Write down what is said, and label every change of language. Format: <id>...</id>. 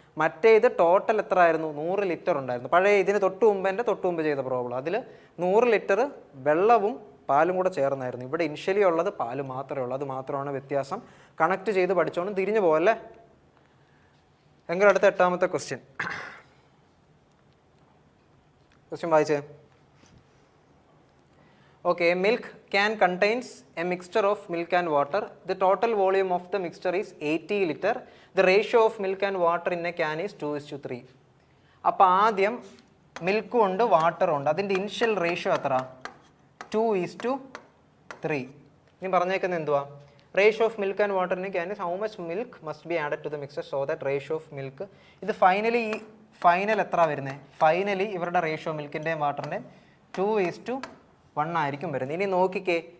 <ml>മറ്റേത് ടോട്ടൽ എത്ര ആയിരുന്നു? 100 ലിറ്റർ ഉണ്ടായിരുന്നു. പഴയ ഇതിന് തൊട്ട് മുമ്പ് ചെയ്ത പ്രോബ്ലം അതിൽ 100 ലിറ്റർ വെള്ളവും പാലും കൂടെ ചേർന്നായിരുന്നു. ഇവിടെ ഇനിഷ്യലി ഉള്ളത് പാല് മാത്രമേ ഉള്ളൂ. അത് മാത്രമാണ് വ്യത്യാസം. കണക്ട് ചെയ്ത് പഠിച്ചോണ്ട് തിരിഞ്ഞു പോകല്ലേ. എങ്കിലും അടുത്ത 8ാമത്തെ ക്വസ്റ്റ്യൻ വായിച്ചേ.</ml> <en>Okay, milk can contains a mixture of milk and water. The total volume of the mixture is 80 liter. The ratio of milk and water in a can is 2:3.</en> <ml>അപ്പോൾ ആദ്യം മിൽക്കും ഉണ്ട് വാട്ടറും ഉണ്ട്. അതിൻ്റെ ഇനിഷ്യൽ റേഷ്യോ എത്ര? 2:3. ഇനി പറഞ്ഞേക്കുന്നത് എന്തുവാ?</ml> <en>Ratio of milk and water in a can is how much milk must be added to the mixer so that ratio of milk.</en> <ml>ഇത് ഫൈനൽ എത്ര വരുന്നത്? ഫൈനലി ഇവരുടെ റേഷ്യോ മിൽക്കിൻ്റെയും വാട്ടറിൻ്റെയും 2:1 ആയിരിക്കും വരുന്നത്. ഇനി നോക്കിക്കേ,</ml>